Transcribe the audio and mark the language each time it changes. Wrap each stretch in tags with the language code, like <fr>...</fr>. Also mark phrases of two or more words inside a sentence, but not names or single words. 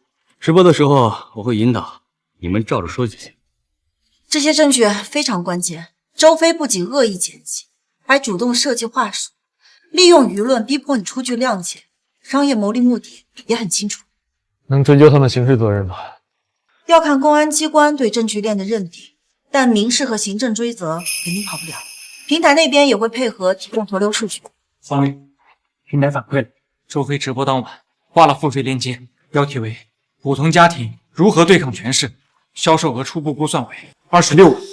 <zh>直播的时候我会引导，你们照着说就行。这些证据非常关键。周飞不仅恶意剪辑，还主动设计话术，利用舆論逼迫你出具谅解，商业牟利目的也很清楚。能追究他们刑事责任吗？要看公安机關對證據鏈的認定，但民事和行政追責肯定跑不了。平台那邊也會配合提供投流數據。方律，平台反饋了，周飛直播當晚掛了付費鏈接，標題為“普通家庭如何對抗權勢”，銷售額初步估算為26萬。</zh>